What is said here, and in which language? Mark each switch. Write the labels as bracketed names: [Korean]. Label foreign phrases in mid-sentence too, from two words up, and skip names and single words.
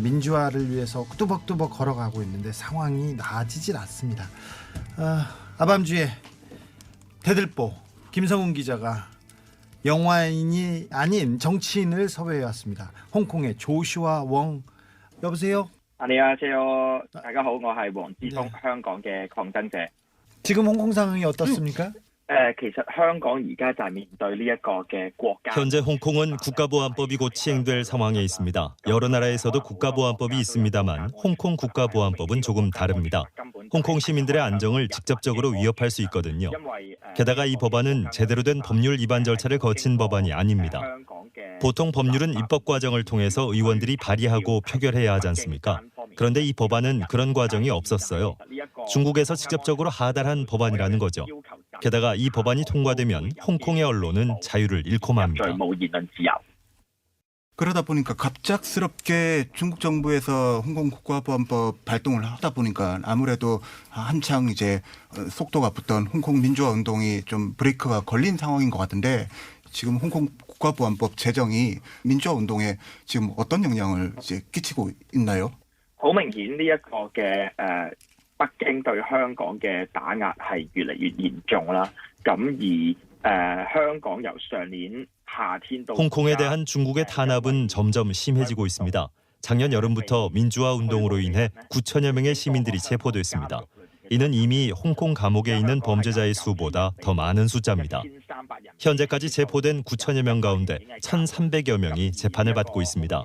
[Korean] 민주화를 위해서 뚜벅뚜벅 걸어가고 있는데 상황이 나아지질 않습니다. 아밤주에 대들보 김성훈 기자가 영화인이 아닌 정치인을 섭외해 왔습니다. 홍콩의 조슈아 웡. 여보세요? 안녕하세요. [Cantonese] 大家好，我係黃之鋒，香港嘅抗爭者。 [Korean] 지금 홍콩 상황이 어떻습니까? [Cantonese] 其實香港而家就係面對呢一個嘅國家。 [Korean] 현재 홍콩은 국가보안법이 곧 시행될 상황에 있습니다. 여러 나라에서도 국가보안법이 있습니다만 홍콩 국가보안법은 조금 다릅니다. 홍콩 시민들의 안정을 직접적으로 위협할 수 있거든요. 게다가 이 법안은 제대로 된 법률 위반 절차를 거친 법안이 아닙니다. 보통 법률은 입법 과정을 통해서 의원들이 발의하고 표결해야 하지 않습니까? 그런데 이 법안은 그런 과정이 없었어요. 중국에서 직접적으로 하달한 법안이라는 거죠. 게다가 이 법안이 통과되면 홍콩의 언론은 자유를 잃고 맙니다. [Cantonese] 冇言論自由。 [Korean] 그러다 보니까 갑작스럽게 중국 정부에서 홍콩 국가보안법 발동을 하다 보니까 아무래도 한창 이제 속도가 붙던 홍콩 민주화 운동이 좀 브레이크가 걸린 상황인 것 같은데 지금 홍콩 국가보안법 제정이 민주화 운동에 지금 어떤 영향을 이제 끼치고 있나요? [Cantonese] 好明顯呢一個嘅北京對香港嘅打壓係越嚟越嚴重啦。咁而香港由上年夏天到 [Korean] 홍콩에 대한 중국의 탄압은 점점 심해지고 있습니다. 작년 여름부터 민주화 운동으로 인해 9천여 명의 시민들이 체포됐습니다. 이는 이미 홍콩 감옥에 있는 범죄자의 수보다 더 많은 숫자입니다. 현재까지 체포된 9천여 명 가운데 1,300여 명이 재판을 받고 있습니다.